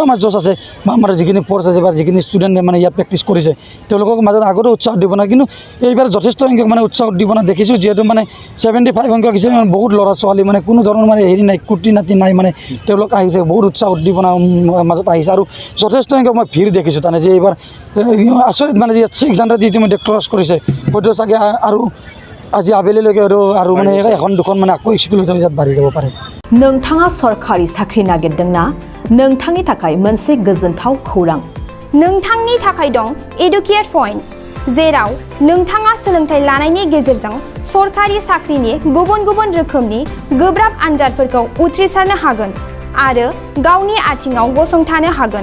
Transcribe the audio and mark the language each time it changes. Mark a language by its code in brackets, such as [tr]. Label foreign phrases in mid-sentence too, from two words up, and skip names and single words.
[as] আমাৰ জোচ আছে বা আমাৰ যিখিনি ফ'ৰ্চ আছে বা যিখিনি ষ্টুডেণ্টে মানে ইয়াত প্ৰেক্টিছ কৰিছে তেওঁলোকক মাজত আগতে উৎসাহ উদ্দীপনা কিন্তু এইবাৰ যথেষ্ট সংখ্যক মানে উৎসাহ উদ্দীপনা দেখিছোঁ যিহেতু মানে 75 সংখ্যক হিচাপে মানে বহুত ল'ৰা ছোৱালী মানে কোনো ধৰণৰ মানে হেৰি নাই কুটি নাতি নাই মানে তেওঁলোক আহিছে বহুত উৎসাহ উদ্দীপনা মাজত আহিছে আৰু যথেষ্ট সংখ্যক মই ভিৰ দেখিছোঁ তাৰমানে যে এইবাৰ আচৰিত মানে যে 600 ইতিমধ্যে ক্ৰছ কৰিছে হয়তো চাগে আৰু আজি আবেলিলৈকে আৰু মানে এখন দুখন মানে আকৌ স্কুল ইয়াত বাঢ়ি যাব পাৰে। [brx] नोंथाङा सरकारि साख्रि नागिरदोंना नोंथांनि थाखाय मोनसे गोजोनथाव खौरां नोंथांनि थाखाय दं एडुकेट पॉइंट जेराव नोंथाङा सोलोंथाइ लानायनि गेजेरजों सरकारि साख्रिनि गुबुन गुबुन रोखोमनि गोब्राब आनजादफोरखौ उथ्रिसारनो हागोन आरो गावनि आथिङाव गसंथानो हागोन।